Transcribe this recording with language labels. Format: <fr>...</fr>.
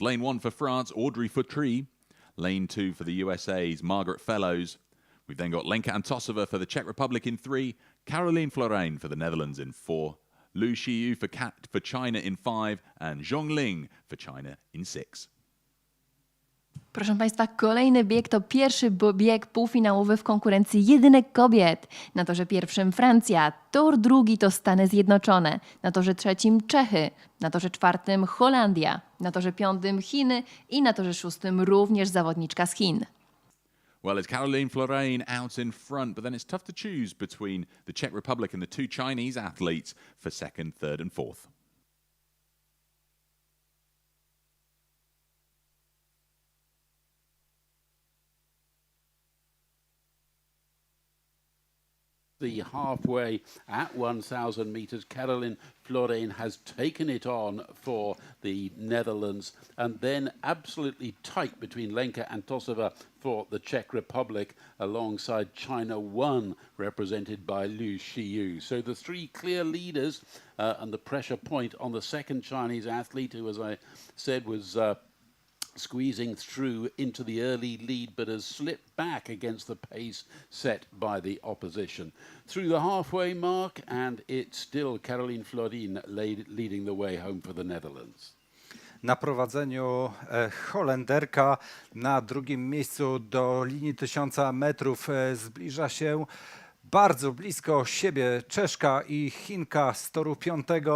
<en>Lane 1 for France, Audrey Futry. Lane 2 for the USA's Margaret Fellows. We've then got Lenka Antosova for the Czech Republic in 3, Caroline Florijn for the Netherlands in 4, Lu Xiyu for China in 5, and Zhong Ling for China in 6.</en> <pl>Proszę Państwa, kolejny bieg to pierwszy bieg półfinałowy w konkurencji jedynek kobiet. Na torze pierwszym Francja, tor drugi to Stany Zjednoczone, na torze trzecim Czechy, na torze czwartym Holandia, na torze piątym Chiny i na torze szóstym również zawodniczka z Chin.</pl> <en>Well, it's Caroline Florijn out in front, but then it's tough to choose between the Czech Republic and the 2 Chinese athletes for second, third and fourth. The halfway at 1,000 metres, Caroline Florijn has taken it on for the Netherlands, and then absolutely tight between Lenka Antosova for the Czech Republic alongside China 1 represented by Lu Xiyu. So the 3 clear leaders and the pressure point on the second Chinese athlete who, as I said, was squeezing through into the early lead, but has slipped back against the pace set by the opposition. Through the halfway mark, and it's still Caroline Florijn leading the way home for the Netherlands.</en> <pl>Na prowadzeniu Holenderka, na drugim miejscu do linii 1000 metrów zbliża się bardzo blisko siebie Czeszka i Chinka z toru 5.</pl>